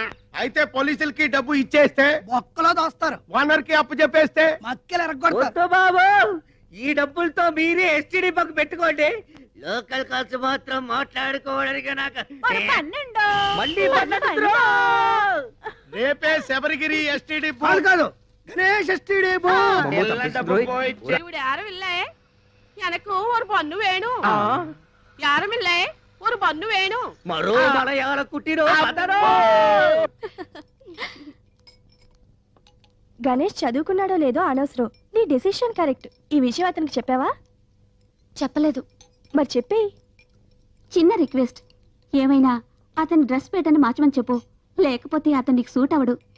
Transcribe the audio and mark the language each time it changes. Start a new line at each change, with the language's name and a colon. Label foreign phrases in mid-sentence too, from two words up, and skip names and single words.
Telugu: అయితే పోలీసులకి డబ్బు ఇచ్చేస్తే మొక్కలో దోస్తారు, ఓనర్ కి అప్పు చెప్పేస్తే మక్కలు ఎరగొడతారు. బాబు ఈ డబ్బులతో మీరే ఎస్టీడీ పక్క పెట్టుకోండి. లోకల్ ఖర్చు మాత్రం మాట్లాడుకోవడానికి నాకు మళ్ళీ రేపే శబరిగిరి
English: STD booth
Telugu: కాదు, గణేష్
English: STD booth.
Tamil: யாரும் இல்ல, எனக்கு ஒரு பொண்ணு வேணும். யாரும் இல்ல, ஒரு பொண்ணு வேணும்.
Telugu: మరో మలయాళ కుట్టిరో. గణేష్ చదువుకున్నాడో లేదో అనవసరం, నీ డెసిషన్ కరెక్ట్. ఈ విషయం అతనికి చెప్పావా? చెప్పలేదు. మరి చెప్పేయి. చిన్న రిక్వెస్ట్, ఏమైనా అతని డ్రెస్ పేటని మార్చమని చెప్పు, లేకపోతే అతను నీకు సూట్ అవడు.